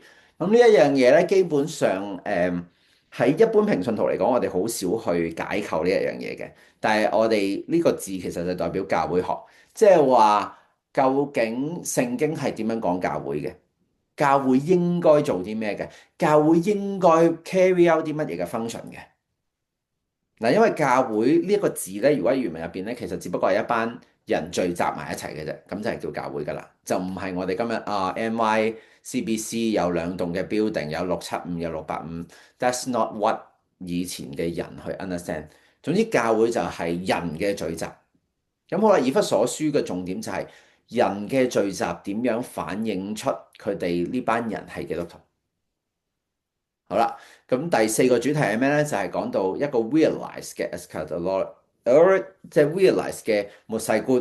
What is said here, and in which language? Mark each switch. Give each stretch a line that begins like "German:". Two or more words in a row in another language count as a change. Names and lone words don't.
Cantonese: 咁呢一樣嘢咧，基本上喺一般平信徒嚟講，我哋好少去解構呢一樣嘢嘅。但係我哋呢個字其實就代表教會學，即係話究竟聖經係點樣講教會嘅？教會應該做啲咩嘅？教會應該
English: carry out
Cantonese: 啲乜嘢嘅 function 嘅？嗱，因為教會呢一個字咧，如果喺原文入邊咧，其實只不過係一班人聚集埋一齊嘅啫，咁就係叫教會噶啦，就唔係我哋今日NYCBC 有2棟嘅 building，有675有 685，
English: that's not what
Cantonese: 以前嘅人去 understand。總之教會就係人嘅聚集。咁好啦，以弗所書嘅重點就係人嘅聚集點樣反映出佢哋呢班人係基督徒。好啦，咁第4個主題係咩咧？就係講到一個 realize 嘅 eschatology，即係 realize 嘅末世觀。